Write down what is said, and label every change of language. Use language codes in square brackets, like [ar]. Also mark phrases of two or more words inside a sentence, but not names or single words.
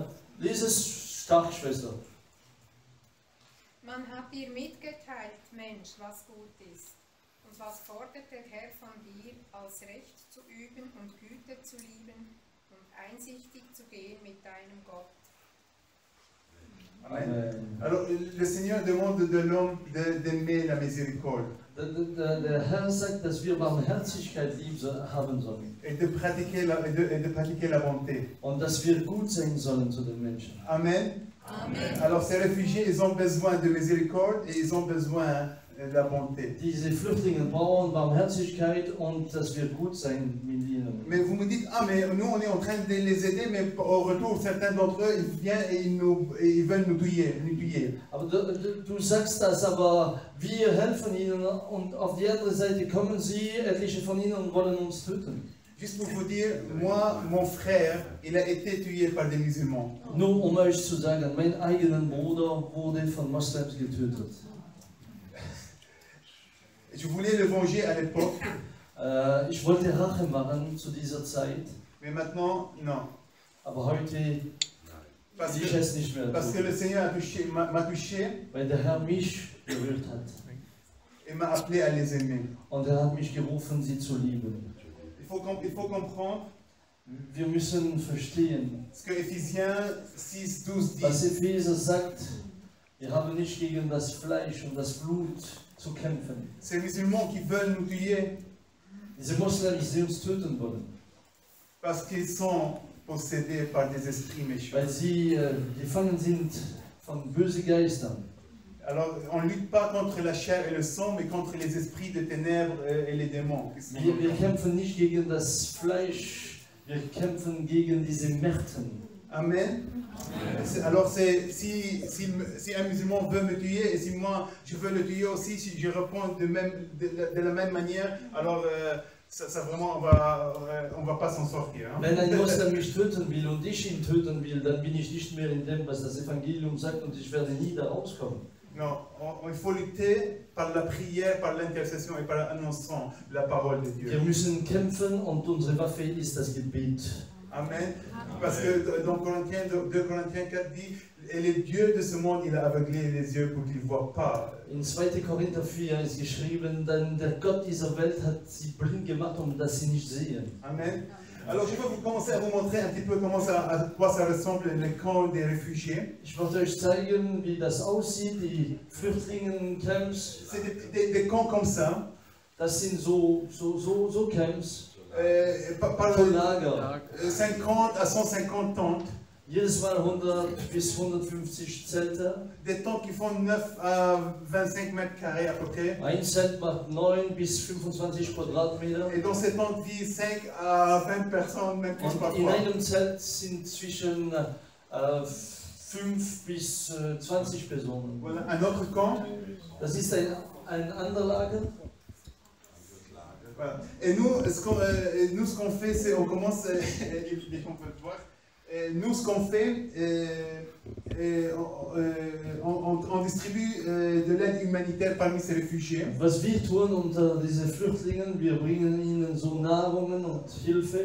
[de] Lies es stark, Schwester. Man hat dir mitgeteilt, Mensch, was gut ist. Und was fordert der Herr von dir, als Recht zu üben und Güte zu lieben und einsichtig zu gehen mit deinem Gott. Amen. [fr] Alors, le Seigneur demande de l'homme d'aimer la miséricorde. [de] Der Herr sagt, dass wir Barmherzigkeit haben sollen. [fr] Et de pratiquer la bonté. [de] Und dass wir gut sein sollen zu den Menschen. Amen. Amen. [fr] Alors, ces réfugiés, ils ont besoin de miséricorde et ils ont besoin de la bonté. [de] Diese Flüchtlinge brauchen Barmherzigkeit und dass wir gut sein mit ihnen. [fr] Mais vous me dites, ah mais nous on est en train de les aider, mais au retour certains d'entre eux ils viennent et ils veulent nous tuer. [de] Aber du sagst das, aber wir helfen ihnen und auf die andere Seite kommen sie, etliche von ihnen, und wollen uns töten. [fr] Juste pour vous dire, moi, mon frère, il a été tué par des musulmans. [de] Nur um euch zu sagen, mein eigener Bruder wurde von Moslems getötet. [fr] Je voulais le venger à l'époque. [de] Ich wollte Rache machen zu dieser Zeit. [fr] Mais maintenant, non. [de] Aber heute will ich es nicht mehr [fr] Parce que le [de] tun, [fr] Seigneur m'a touché [de] weil der Herr mich berührt hat. [fr] et m'a appelé à les aimer. [de] Und er hat mich gerufen, sie zu lieben. [fr] Il faut comprendre [de] Wir müssen verstehen, [fr] ce que Éphésiens 6:12 [de] was [fr] dit. [de] Epheser sagt, wir haben nicht gegen das Fleisch und das Blut zu kämpfen. [fr] Ces musulmans qui veulent nous tuer [de] Diese Moslems, die uns töten wollen, [fr] parce qu'ils sont possédés par des esprits méchants. [de] weil sie gefangen sind von bösen Geistern. [fr] Alors, on ne lutte pas contre la chair et le sang, mais contre les esprits de ténèbres et les démons. [de] Wir kämpfen nicht gegen das Fleisch, wir kämpfen gegen diese Mächten. Amen. [fr] Alors, si un musulman veut me tuer, et si moi je veux le tuer aussi, si je réponds de la même manière, alors ça vraiment, on va pas s'en sortir. Hein? [de] Wenn ein Moslem mich töten will und ich ihn töten will, dann bin ich nicht mehr in dem, was das Evangelium sagt, und ich werde nie da rauskommen. [fr] Non, il faut lutter par la prière, par l'intercession et par l'annonçant la parole de Dieu. [de] Wir müssen kämpfen und unsere Waffe ist das Gebet. Amen. [fr] Parce que dans 2 Corinthiens 4 dit, et le Dieu de ce monde, il a aveuglé les yeux pour qu'ils ne voient pas. [de] In 2. Korinther 4 ist geschrieben, denn der Gott dieser Welt hat sie blind gemacht, um dass sie nicht sehen. Amen. [fr] Alors je vais commencer à vous montrer un petit peu à quoi ça ressemble le camp des réfugiés. [de] Ich wollte euch zeigen, wie das aussieht, die Flüchtlingencamps. [fr] C'est des camps comme ça. [de] Das sind so Camps, [fr] Par [de] so Lager. [fr] 50 à 150 tentes. [de] Jedes Mal 100 bis 150 Zelte. [fr] Des tentes qui font 9 à 25 mètres carrés à peu près. [de] Ein Zelt macht 9 bis 25 Quadratmeter. [fr] Et dans ces tentes vivent 5 à 20 personnes, même plus [de] Und in [fr] parfois. [de] einem Zelt sind zwischen 5 bis 20 Personen. [fr] Voilà, un autre camp. [de] Das ist ein anderer Lager. [fr] Voilà. Et nous, ce qu'on fait, c'est on commence, les gens peuvent voir. Nous, ce qu'on fait, on distribue de l'aide humanitaire parmi ces réfugiés. [de] Was wir tun unter diese Flüchtlingen, wir bringen ihnen so Nahrungen und Hilfe.